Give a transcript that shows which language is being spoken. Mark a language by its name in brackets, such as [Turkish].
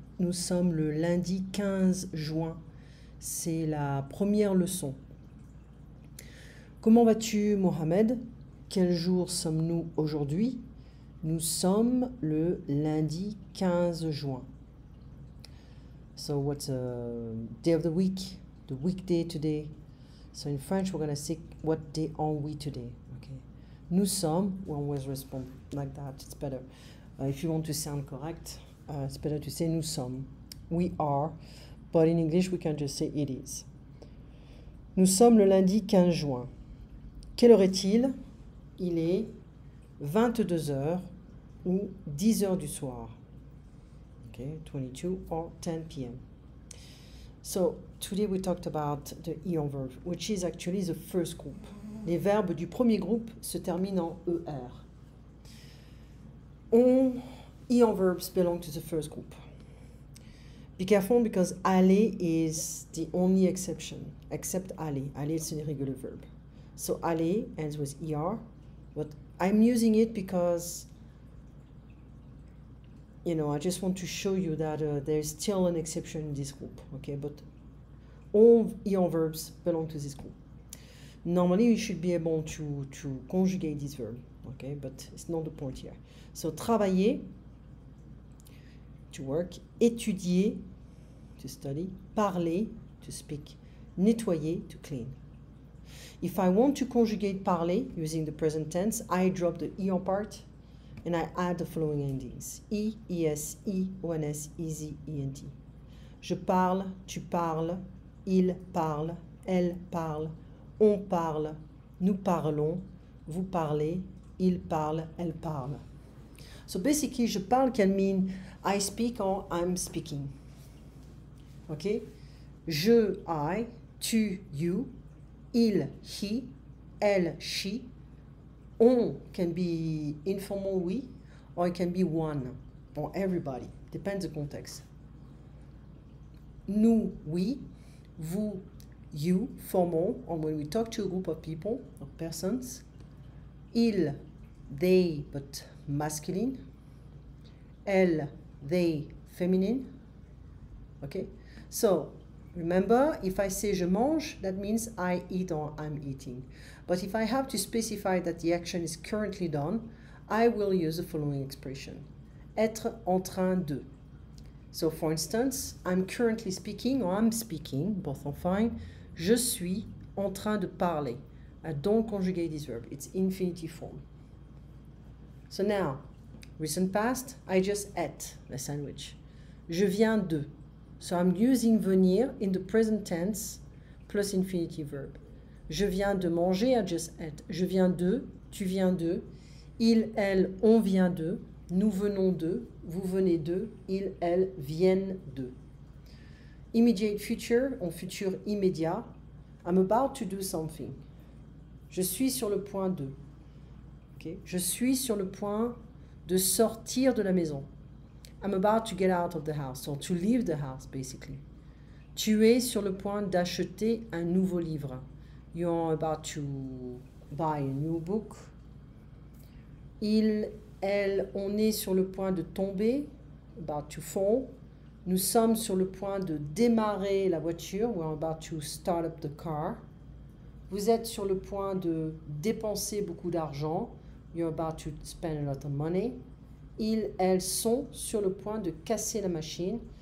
[French] Nous sommes le lundi 15 juin. C'est la première leçon. Comment vas-tu Mohamed? Quel jour sommes-nous aujourd'hui? Nous sommes le lundi 15 juin. [English] So what's a day of the week? The weekday today. So in French we're going to say what day are we today? Okay. [French] Nous sommes, [English] we always respond like that, it's better. If you want to sound correct, it's better to say [French] nous sommes. [English] We are, but in English we can just say it is. [French] Nous sommes le lundi 15 juin. Quelle heure est-il? Il est 22 heures ou 10 heures du soir. [English] Okay, 22 or 10 p.m. So today we talked about the ion verb, which is actually the first group. [French] Les verbes du premier groupe se terminent en ER. [English] Ion verbs belong to the first group. Be careful because aller is the only exception, except aller. Aller is an irregular verb. So aller ends with ER, but I'm using it because, I just want to show you that there's still an exception in this group, okay? But all ion verbs belong to this group. Normally, you should be able to conjugate this verb, okay? But it's not the point here. So, travailler, to work, étudier, to study, parler, to speak, nettoyer, to clean. If I want to conjugate parler using the present tense, I drop the ion part and I add the following endings. I, es, I, ons, ez, ent. [French] Je parle, tu parles, il parle, elle parle, on parle, nous parlons, vous parlez, il parle, elle parle. [English] So basically, [French] je parle [English] can mean I speak or I'm speaking. Okay? Je, I, tu, you, il, he, elle, she. On can be informal we, or it can be one, or everybody. Depends the context. Nous, we, vous, you, formal, or when we talk to a group of people, or persons. Il, they, but masculine. Elle, they, feminine. Okay? So, remember, if I say [French] je mange, [English] that means I eat or I'm eating. But if I have to specify that the action is currently done, I will use the following expression. [French] Être en train de. [English] So, for instance, I'm currently speaking or I'm speaking, both are fine. [French] Je suis en train de parler. [English] I don't conjugate this verb. It's infinitive form. So now, recent past, I just ate a sandwich. [French] Je viens de. [English] So I'm using venir in the present tense plus infinitive verb. [French] Je viens de manger, [English] I just ate. [French] Je viens de, tu viens de. Il, elle, on vient de. Nous venons de. Vous venez de. Ils, elles viennent de. [English] Immediate future, [French] en futur immédiat. [English] I'm about to do something. [French] Je suis sur le point de. Okay? Je suis sur le point de sortir de la maison. [English] I'm about to get out of the house, or to leave the house, basically. [French] Tu es sur le point d'acheter un nouveau livre. [English] You're about to buy a new book. [French] Il, elle, on est sur le point de tomber. [English] About to fall. [French] Nous sommes sur le point de démarrer la voiture. [English] We're about to start up the car. [French] Vous êtes sur le point de dépenser beaucoup d'argent. [English] You're about to spend a lot of money. [French] Ils, elles sont sur le point de casser la machine.